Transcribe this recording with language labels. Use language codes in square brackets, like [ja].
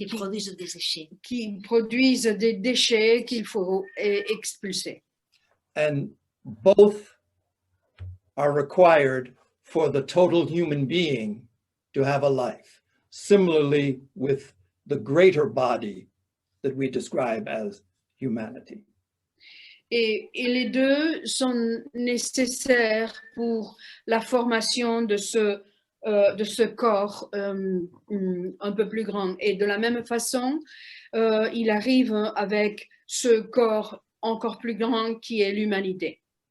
[fr] qui produisent des déchets. Qui produisent des déchets qu'il faut expulser. [en] And both are required for the total human being to have a life. Similarly with the greater body that we describe as humanity. [fr] Et les deux sont nécessaires pour la formation de ce corps un peu plus grand. Et de la même façon, il arrive avec ce corps encore plus grand qui est l'humanité.